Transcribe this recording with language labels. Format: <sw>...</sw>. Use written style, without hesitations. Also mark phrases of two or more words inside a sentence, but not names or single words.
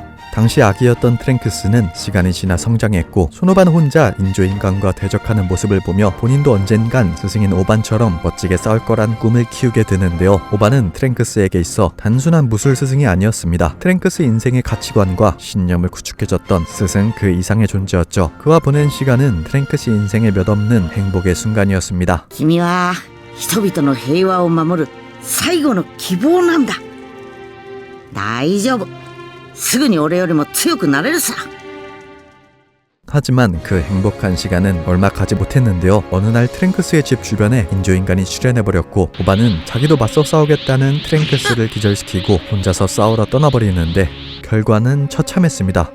<ko>당시 아기였던 트랭크스는 시간이 지나 성장했고, 소노반 혼자 인조인간과 대적하는 모습을 보며 본인도 언젠간 스승인 오반처럼 멋지게 싸울 거란 꿈을 키우게 되는데요. 오반은 트랭크스에게 있어 단순한 무술 스승이 아니었습니다. 트랭크스 인생의 가치관과 신념을 구축해줬던 스승 그 이상의 존재였죠. 그와 보낸 시간은 트랭크스 인생의 몇 없는 행복의 순간이었습니다.</ko> <ja>君は人々の平和を守る最後の希望なんだ。大丈夫。すぐに俺よりも強くなれるさ。</ja> <ko>하지만 그 행복한 시간은 얼마 가지 못했는데요. 어느 날 트랭크스의 집 주변에 인조인간이 출현해버렸고, 오반은 자기도 맞서 싸우겠다는 트랭크스를 기절시키고 혼자서 싸우러 떠나버리는데 결과는 처참했습니다.</ko>